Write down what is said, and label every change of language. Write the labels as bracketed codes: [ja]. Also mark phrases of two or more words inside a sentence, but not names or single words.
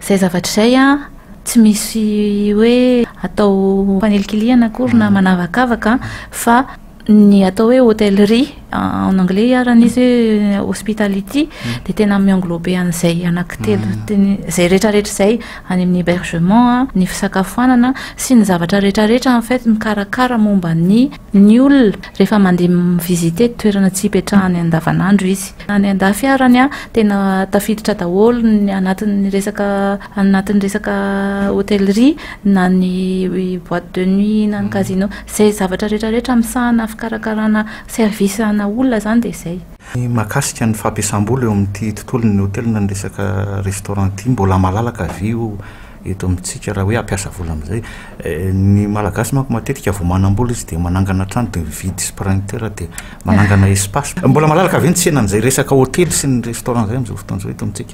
[mg] zay zavatra izay a tsy misy hoe atao fanelikiliana akory na manavakavaka fa ny atao hoe [fr] hôtellerie en anglais [mg] iaran'izy hoe hospitality dia tena mienglobe an'izay anankitelo zay rehetrarehetra izay any amin'ny hébergement ny fisakafoanana sy ny zavatra rehetrarehetra [fr] en fait [mg] mikarakara momba ny olona rehefa mandeha mivizite toerana tsy hipetrahany andavanandro izy any andafiarany a tena tafiditra daholo anatin'ny resaka hôtellerie na ny [fr] boîte de nuit [mg] na ny casino zay zavatra rehetrarehetra misahana fikarakarana service na olona zany dia izay mahakasika ny fampiasam-bola eo amin'ity tontolo ny hôtelina ny resaka restaurant ity mbola malalaka vio eto amintsika raha hoe ampiasa vola amin'izay ny malagasy manko matetika vao manam-bola izy dia manangana trano dia vidy sprinter dia manangana espace mbola malalaka ve ny tsenan'izay resaka hôtely sy ny restaurant zay amin'izao fotoan'izao eto amintsika